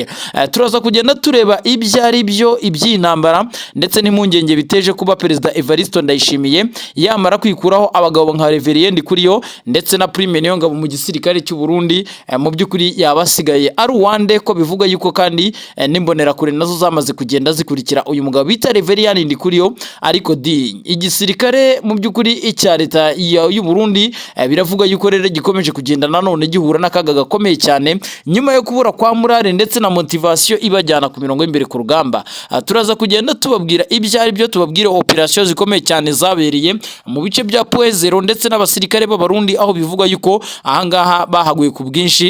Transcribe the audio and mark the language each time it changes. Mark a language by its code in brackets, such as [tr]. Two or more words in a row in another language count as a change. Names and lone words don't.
[rw] Turaza kugenda tureba ibyari byo iby'intambara ndetse n'impungenge biteje kuba Perezida Evariste Ndayishimiye yamara kwikuraho abagabo nka Reverien Ndikuriyo ndetse na Prime Niyongabo mu gisirikare cy'u Burundi. Mu by'ukuri yabasigaye ari uwande ko bivuga yuko kandi nimbonera kure nazo zamaze kugenda zikurikira uyu mugabo bita Reverien Ndikuriyo. Ariko igisirikare mu by'ukuri icya leta y'u Burundi biravuga yuko rero gikomeje kugenda nanone gihura n'akaga gakomeye cyane nyuma yo kubura kwa morale ndetse na motivation ibajyana ku mirongo y'imbere ku rugamba. Turaza kugenda tubabwira ibyari byo, tubabwire operation zikomeye cyane zabereye mu bice bya Poezero ndetse n'abasirikare b'abarundi, aho bivuga yuko ahangaha bahaguye ku bwinshi.